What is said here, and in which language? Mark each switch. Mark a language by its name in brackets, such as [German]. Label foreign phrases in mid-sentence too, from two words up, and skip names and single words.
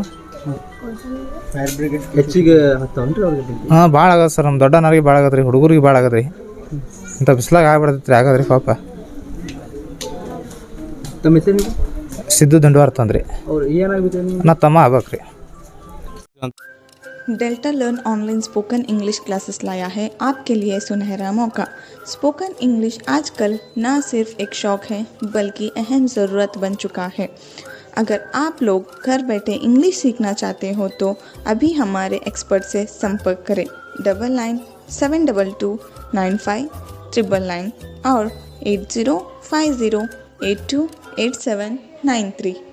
[English] fire brigade [Kannada] ಹೆಚ್ಚಿಗೆ ಹತ್ತವನ್ರಿ ಅವ್ರಿಗೆ? ಹಾಂ, ಭಾಳ ಆಗದ ಸರ್. ನಮ್ಮ ದೊಡ್ಡನವ್ರಿಗೆ ಭಾಳ ಆಗದ್ರಿ, ಹುಡುಗರಿಗೆ ಭಾಳ ಆಗದ್ರಿ. ಇಂಥ ಬಿಸ್ಲಾಗ ಆಗ್ಬಿಡ್ತೈತ್ರಿ, ಆಗದ್ರಿ ಪಾಪ. ತಮ್ಮ ಹೆಸರು? ಸಿದ್ದು ದಿಂಡವಾರ ತಂದ್ರಿ. ಅವ್ರು ಏನಾಗ್ಬಿಟ್ಟು? ನಾ ತಮ್ಮ ಆಗ್ಬೇಕ್ರಿ. [Hindi] डेल्टा लर्न [English] online spoken English classes [Hindi] लाया है आपके लिए सुनहरा मौका। [English] spoken English [Hindi] आजकल न सिर्फ एक शौक है बल्कि अहम ज़रूरत बन चुका है। अगर आप लोग घर बैठे इंग्लिश सीखना चाहते हो तो अभी हमारे एक्सपर्ट से संपर्क करें 9972295999 और 8050828793।